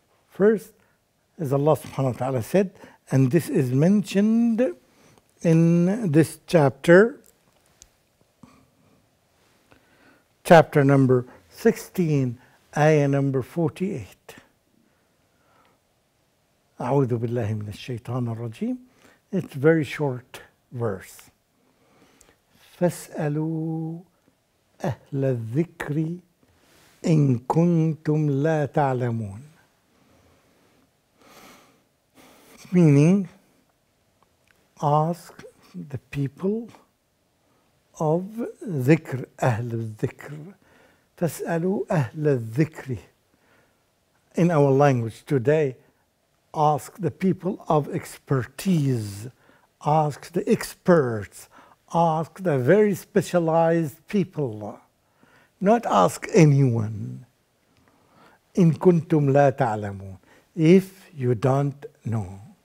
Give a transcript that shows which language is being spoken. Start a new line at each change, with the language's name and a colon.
English: First, as Allah subhanahu wa ta'ala said, and this is mentioned in this chapter number 16, ayah number 48.
Arabic: أعوذ بالله من الشيطان الرجيم.
English: It's a very short verse.
Arabic: فاسألوا أهل الذكر إن كنتم لا تعلمون.
English: meaning ask the people of
Arabic: ذكر أهل الذكر فاسألوا أهل الذكر.
English: In our language today, ask the people of expertise, ask the experts, ask the very specialized people, not ask anyone.
Arabic: إن كنتم لا تعلمون,
English: if you don't know.